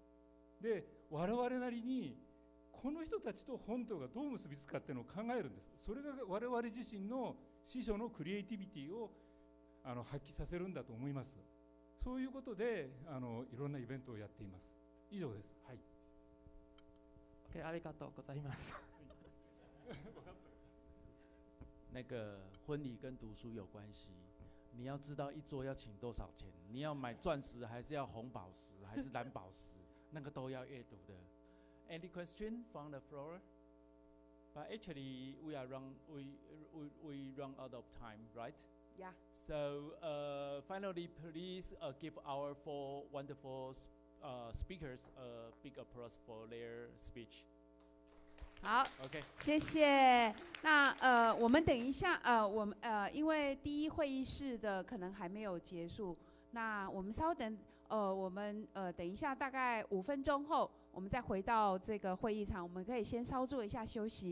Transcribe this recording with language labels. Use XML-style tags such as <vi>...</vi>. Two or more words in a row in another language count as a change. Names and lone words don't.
<ja>で、我々なりにこの人たちと本とがどう結びつくかっていうのを考えるんです。それが我々自身の司書のクリエイティビティを発揮させるんだと思います。そういうことでいろんなイベントをやっています。以上です。はい。 OK， ありがとうございます。</ja> <zh>那个婚礼跟读书有关系，你要知道一桌要请多少钱，你要买钻石还是要红宝石还是蓝宝石，那个都要阅读的。</zh> <en>Any question from the floor? But actually, we run out of time, right? Yeah. So finally, please give our 4 wonderful speakers a big applause for their speech.</en> <zh>好，OK，谢谢。那我们等一下，因为第一会议室的可能还没有结束，那我们稍等，我们等一下大概5分钟后，我们再回到这个会议场，我们可以先稍做一下休息。</zh>